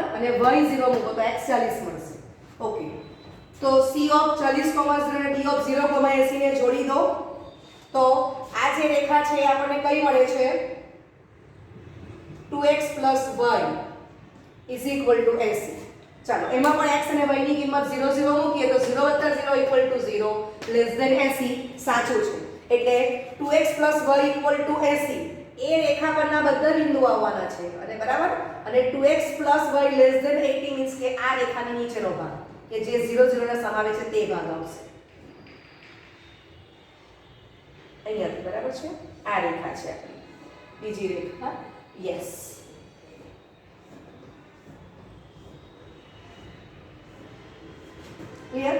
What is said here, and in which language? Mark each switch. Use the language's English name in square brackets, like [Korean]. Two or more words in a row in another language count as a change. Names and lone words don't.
[Gujarati] અને y0 મૂકો તો x 40 મળશે. ઓકે, તો c of 40, 0 અને d of 0, 80 ને જોડી દો તો આ જે રેખા છે એ આપણને કઈ મળે છે? 2x + y = 80. ચાલો એમાં પણ x અને y ની કિંમત 0 0 મૂકીએ તો 0 + 0 = 0, [English] less than 80 [Gujarati] સાચું છે. એટલે 2x + y = 80 એ રેખા પરના બધા બિંદુ આવવાના છે. અને બરાબર? અને 2x + y [English] less than 80 [Gujarati] મીન્સ કે આ રેખાની નીચેનો ભાગ. કે જે 0 0 ને સમાવે છે તે ભાગ આવશે અહીંયાથી, બરાબર છે? આ રેખા છે આપણી બીજી રેખા. [English] yes, clear?